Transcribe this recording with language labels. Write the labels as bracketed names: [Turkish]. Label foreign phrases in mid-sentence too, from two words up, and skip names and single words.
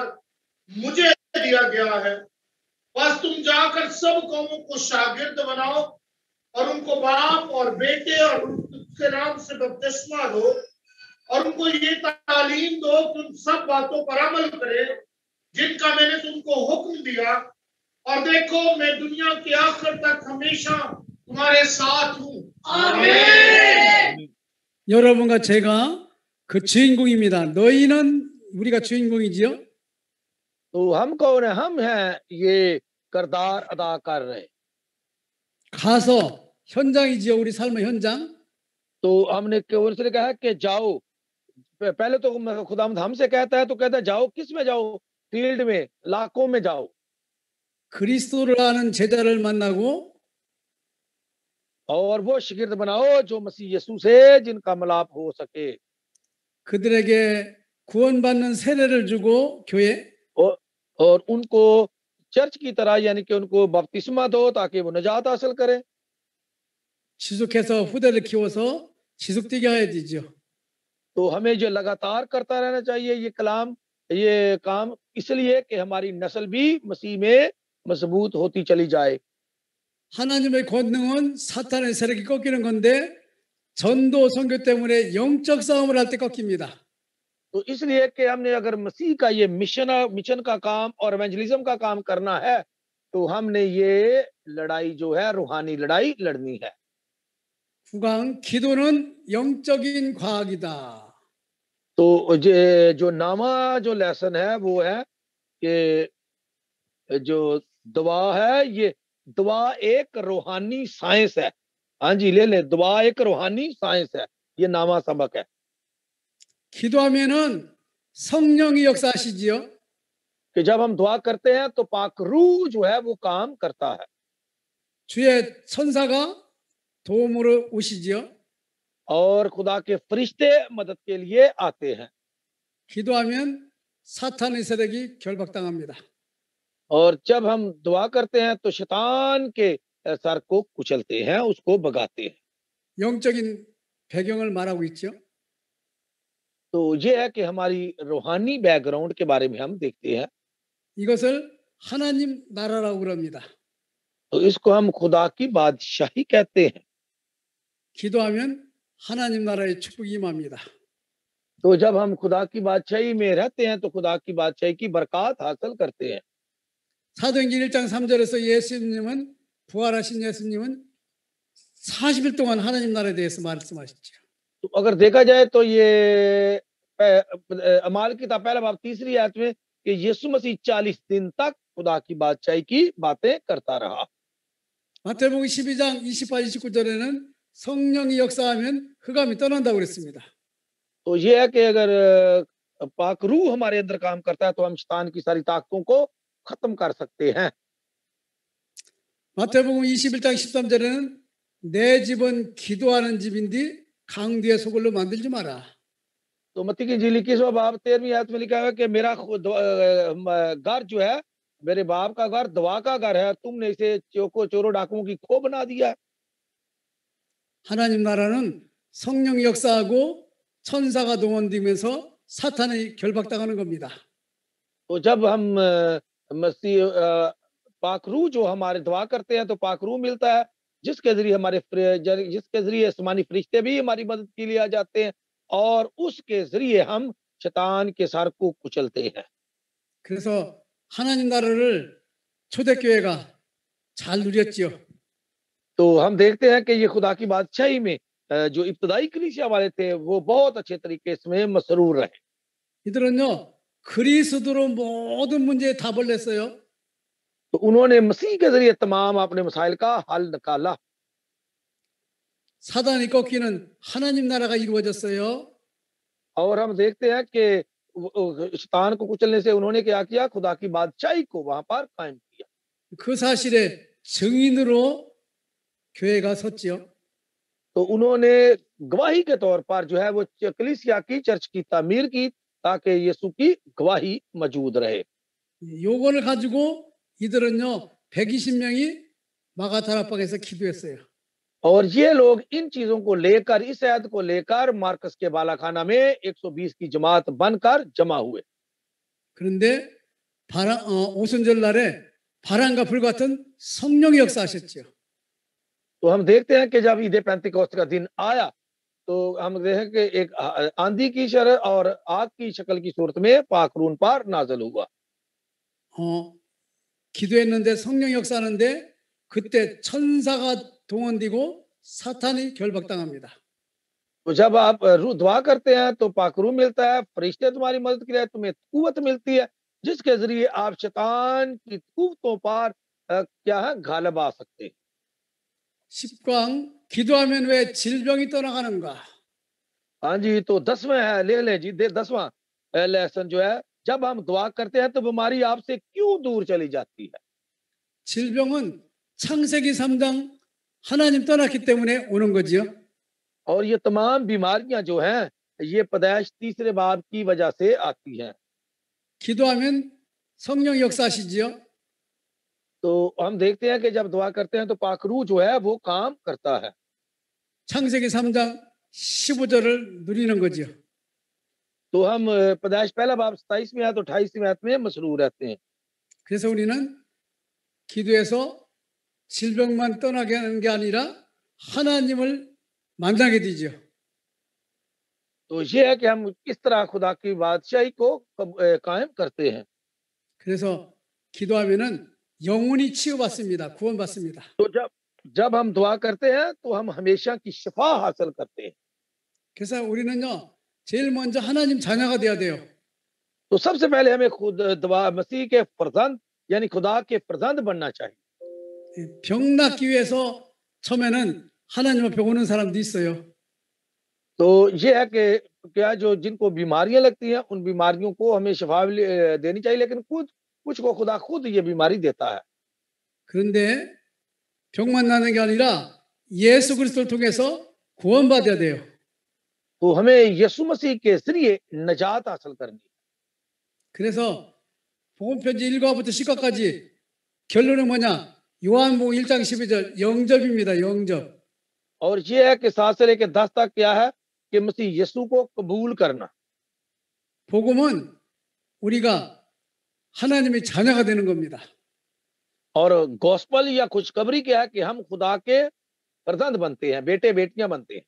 [Urdu] مجھے دیا گیا ہے، بس تم جا کر سب قوموں کو شاگرد بناؤ اور ان کو باپ اور بیٹے اور ان کے نام سے بپتسمہ دو اور ان کو یہ تعلیم دو کہ ان سب باتوں پر عمل کریں جن کا میں نے تم کو حکم دیا، اور دیکھو میں دنیا کے آخر تک ہمیشہ تمہارے ساتھ ہوں. आमीन। [Korean] 여러분과 제가 그 주인공입니다. 너희는 우리가 주인공이지요. [Urdu] تو ہم کون ہے? ہم ہیں یہ کردار ادا کر رہے. [Korean] 가서 현장이지요. 우리 삶의 현장. [Urdu] تو ہم نے ان سے کہا کہ جاؤ، پہلے تو خداوند ہم سے کہتا ہے تو کہتا ہے جاؤ، کس میں جاؤ? فیلڈ میں، علاقوں میں جاؤ [Korean] 그리스도를 아는 제자를 만나고 [Urdu] اور وہ شاگرد بناؤ جو مسیح یسوع سے جن کا ملاپ ہو سکے, [Korean] 그들에게 구원받는 세례를 주고 교회 [Urdu] اور ان کو چرچ کی طرح یعنی کہ ان کو بپتسمہ دو تاکہ وہ نجات حاصل کریں. [Korean] 지속해서 후대를 키워서 지속되게 해야 되죠. [Urdu] تو ہمیں جو لگاتار کرتا رہنا چاہیے یہ کام، اس لیے کہ ہماری نسل بھی مسیح میں مضبوط ہوتی چلی جائے. [Korean] 하나님의 권능은 사탄의 세력이 꺾이는 건데 전도 선교 때문에 영적 싸움을 할 때 꺾입니다. [Urdu] تو اس لیے کہ ہم نے اگر مسیح کا یہ مشن کا کام اور ایوینجلزم کا کام کرنا ہے تو ہم نے یہ لڑائی جو ہے روحانی لڑائی لڑنی ہے. [Korean] 구강 기도는 영적인 과학이다. [Urdu] تو جو نامہ جو لیسن ہے وہ ہے کہ جو دعا ہے، یہ دعا ایک روحانی سائنس ہے. ہاں جی، لے لے، دعا ایک روحانی سائنس ہے، یہ نامہ سبق ہے. [Korean] 기도하면은 성령이 역사하시지요. [Urdu] کہ جب ہم دعا کرتے ہیں تو پاک روح جو ہے وہ کام کرتا ہے [Korean] 주의 천사가 도움으로 오시지요. [Urdu] اور خدا کے فرشتے مدد کے لیے آتے ہیں. [Korean] 기도하면 사탄의 세력이 결박당합니다. [Urdu] اور جب ہم دعا کرتے ہیں تو شیطان کے سر کو کچلتے ہیں، اس کو بھگاتے ہیں. [Korean] 영적인 배경을 말하고 있죠. [Urdu] تو یہ ہے کہ ہماری روحانی بیک گراؤنڈ کے بارے میں ہم دیکھتے ہیں. [Korean] 이것을 하나님 나라라고 그럽니다. [Urdu] تو اس کو ہم خدا کی بادشاہی کہتے ہیں. [Korean] 기도하면 하나님 나라의 축복이 임합니다. [Urdu] تو جب ہم خدا کی بادشاہی میں رہتے ہیں تو خدا کی بادشاہی کی برکت حاصل کرتے ہیں. [Korean] 사도행전 1장 3절에서 예수님은 부활하신 예수님은 40일 동안 하나님 나라에 대해서 말씀하셨죠. [Urdu] تو اگر دیکھا جائے تو یہ اعمال کتاب پہلا باب تیسری آیت میں کہ یسوع مسیح 40 دن تک خدا کی بادشاہی کی باتیں کرتا رہا. [Korean] 마태복음 12장 28, 29절에는 성령이 역사하면 흑암이 떠난다고 그랬습니다. [Urdu] تو یہ ہے کہ اگر پاک روح ہمارے اندر کام کرتا ہے تو ہم شیطان کی ساری طاقتوں کو ختم کر سکتے ہیں. [Korean] 마태복음 21장 13절에는 내 집은 기도하는 집인데 강도의 소굴로 만들지 마라. [Urdu] تو متی کی انجیل 21واں باب 13ویں آیت میں لکھا ہے کہ میرا گھر جو ہے میرے باپ کا گھر دعا کا گھر ہے، تم نے اسے چوروں ڈاکوؤں کی کھوہ بنا دیا. [Korean] 하나님 나라는 성령이 역사하고 천사가 동원되면서 사탄이 결박당하는 겁니다. [Urdu] تو جب ہم مسیح پاک روح جو ہمارے دعا کرتے ہیں تو پاک روح ملتا ہے جس کے ذریعے آسمانی فرشتے بھی ہماری مدد کے لیے آ جاتے ہیں اور اس کے ذریعے ہم شیطان کے سر کو کچلتے ہیں. [Korean] 그래서 하나님 나라를 초대교회가 잘 누렸지요. [Urdu] تو ہم دیکھتے ہیں کہ یہ خدا کی بادشاہی میں جو ابتدائی کلیسیا والے تھے وہ بہت اچھے طریقے اس میں مسرور رہے. [Korean] 이들은요 그리스도로 모든 문제에 답을 냈어요. [Urdu] تو انہوں نے مسیح کے ذریعے تمام اپنے مسائل کا حل نکالا. [Korean] 사단이 꺾이는 하나님 나라가 이루어졌어요. [Urdu] اور ہم دیکھتے ہیں کہ شیطان کو کچلنے سے انہوں نے کیا کیا، خدا کی بادشاہی کو وہاں پر قائم کیا. [Korean] 그 사실의 증인으로 교회가 섰지요. [Urdu] تو انہوں نے گواہی کے طور پر جو ہے وہ کلیسیا کی چرچ کی تعمیر کی تاکہ یسوع کی گواہی موجود رہے. [Korean] 요거를 가지고 이들은요 120명이 마가다락방에서 기도했어요. [Urdu] اور یہ لوگ ان چیزوں کو لے کر، اس آیت کو لے کر مارکس کے بالاخانہ میں 120 کی جماعت بن کر جمع ہوئے. [Korean] 그런데 오순절 날에 바람과 불 같은 성령의 역사하셨죠. [Urdu] تو ہم دیکھتے ہیں کہ جب عید پنتکوست کا دن آیا تو ہم دیکھیں کہ ایک آندھی کی شرح اور آگ کی شکل کی صورت میں پاکرون پر نازل ہوا. [Korean] 기도했는데 성령 역사하는데 그때 천사가 동원되고 사탄이 결박당합니다. [Urdu] تو جب آپ دعا کرتے ہیں تو پاکرو ملتا ہے، فرشتے تمہاری مدد کے لیے تمہیں قوت ملتی ہے جس کے ذریعے آپ شیطان کی قوتوں پر کیا ہے غالب آ سکتے ہیں. [Korean] 10광 기도하면 왜 질병이 떠나가는가? [Urdu] ہاں جی، تو 10واں ہے، لے لیں جی، 10واں لیسن جو ہے، جب ہم دعا کرتے ہیں تو بیماری آپ سے کیوں دور چلی جاتی ہے? [Korean] 질병은 창세기 3장 하나님 떠났기 때문에 오는 거지요. [Urdu] اور یہ تمام بیماریاں جو ہیں، یہ پیدائش تیسرے باب کی وجہ سے آتی ہیں. [Korean] 기도하면 성령 역사하시지요. [Urdu] تو ہم دیکھتے ہیں کہ جب دعا کرتے ہیں تو پاک روح جو ہے وہ کام کرتا ہے. [Korean] 창세기 3장 15절을 누리는 거지요. [Urdu] تو ہم پیدائش پہلا باب 27ویں آیت 28ویں آیت میں مسرور رہتے ہیں. [Korean] 그래서 우리는 기도해서 질병만 떠나게 하는 게 아니라 하나님을 만나게 되죠. [Urdu] تو یہ ہے کہ ہم کس طرح خدا کی بادشاہی کو قائم کرتے ہیں. [Korean] 그래서 기도하면은 영원히 치유받습니다. 구원받습니다. [Urdu] تو جب ہم دعا کرتے ہیں تو ہم ہمیشہ کی شفا حاصل کرتے ہیں. [Korean] 그래서 우리는요 제일 먼저 하나님 자녀가 돼야 돼요. [Urdu] تو سب سے پہلے ہمیں خود دعا مسیح کے فرزند یعنی خدا کے فرزند بننا چاہیے. [Korean] 병 낫기 위해서 처음에는 하나님 앞에 오는 사람도 있어요. [Urdu] تو یہ ہے کہ کیا جو جن کو بیماریاں لگتی ہیں ان بیماریوں کو ہمیں شفا دینی چاہیے، لیکن کچھ کو خدا خود یہ بیماری دیتا ہے. [Korean] 그런데 병만 나는 게 아니라 예수 그리스도를 통해서 구원받아야 돼요. [Urdu] تو ہمیں یسوع مسیح کے ذریعے نجات حاصل کرنی ہے. [Korean] 그래서 복음편지 1과부터 10과까지 결론은 뭐냐? 요한복음 1장 12절 영접입니다. 영접. [Urdu] اور یہ ہے کہ 7 سے لے کر 10 تک کیا ہے کہ مسیح یسوع کو قبول کرنا. [Korean] 복음은 우리가 하나님의 자녀가 되는 겁니다. [Urdu] اور گاسپل یا خوشخبری کیا ہے کہ ہم خدا کے فرزند بنتے ہیں، بیٹے بیٹیاں بنتے ہیں.